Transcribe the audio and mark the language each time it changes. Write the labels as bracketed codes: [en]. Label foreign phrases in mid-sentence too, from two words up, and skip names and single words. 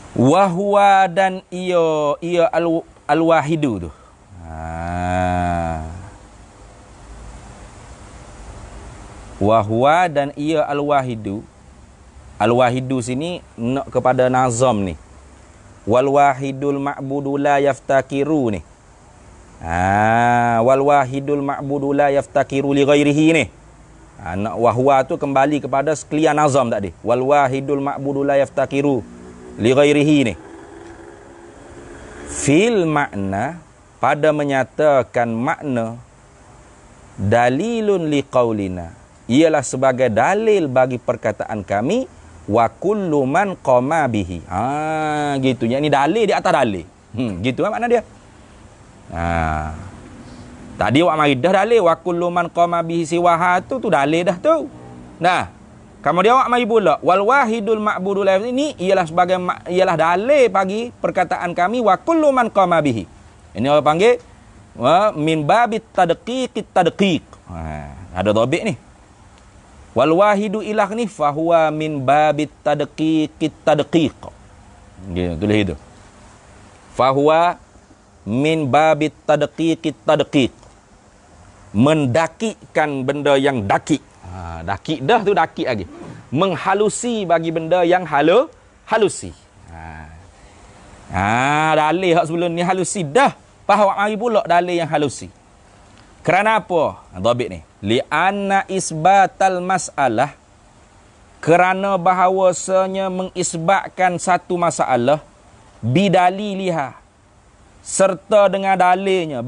[ms] Wahwa dan ia al-wahidu tu. Wahwa dan ia al-wahidu. Al-wahidu sini nak kepada nazam ni. [ar] والواحد المعبود لا يفتقر ni. والواحد المعبود لا يفتقر لغيره ni. [ms] Nak wahwa tu kembali kepada sekalian nazam tadi. [ar] والواحد المعبود لا يفتقر لغيره ni. [ms] Fil makna, pada menyatakan makna, [ar] دليل لقولنا, [ms] ialah sebagai dalil bagi perkataan kami, [ar] وكل من قام به. [ms] Gitu. Yang ni dalil di atas dalil. Gitu kan makna dia. Tadi wak mari dah dalil [ar] وكل من قام به سواه [ms] tu dalil dah tu. Nah, kemudian wak mari pula [ar] والواحد المعبود لا [ms] ini ialah dalil bagi perkataan kami [ar] وكل من قام به. [ms] Ini orang panggil [ar] من باب تدقيق التدقيق. [ms] Ada dhabit ni. [ar] والواحد إله ni فهو من باب تدقيق التدقيق. [ms] Dia tulis itu. [ar] فهو من باب تدقيق التدقيق. [ms] Mendakikan benda yang dakik. Dakik dah tu dakik lagi. Menghalusi bagi benda yang halusi. Dalil hak sebelum ni halusi dah. Fahwa mari pula dalil yang halusi. Kerana apa? Dhabit ni. [ar] لأن إثبات المسألة, [ms] kerana bahawasanya mengisbatkan satu masalah bidaliliha, serta dengan dalilnya.